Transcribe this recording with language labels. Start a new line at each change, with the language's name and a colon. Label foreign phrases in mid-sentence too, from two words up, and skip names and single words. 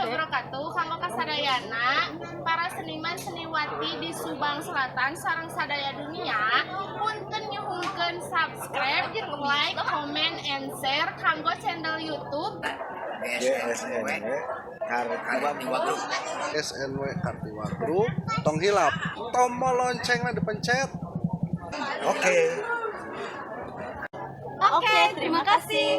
Sundanese: wabarakatuh. Kanggo kasadayana para seniman seniwati di Subang Selatan sareng sadaya dunia, punten nyuhungkeun subscribe,
English: like, comment, and share
Sundanese: kanggo channel YouTube SNW Kartiwa Group. Tong hilap tombol loncengnya dipencet.
Indonesian: Oke, terima kasih.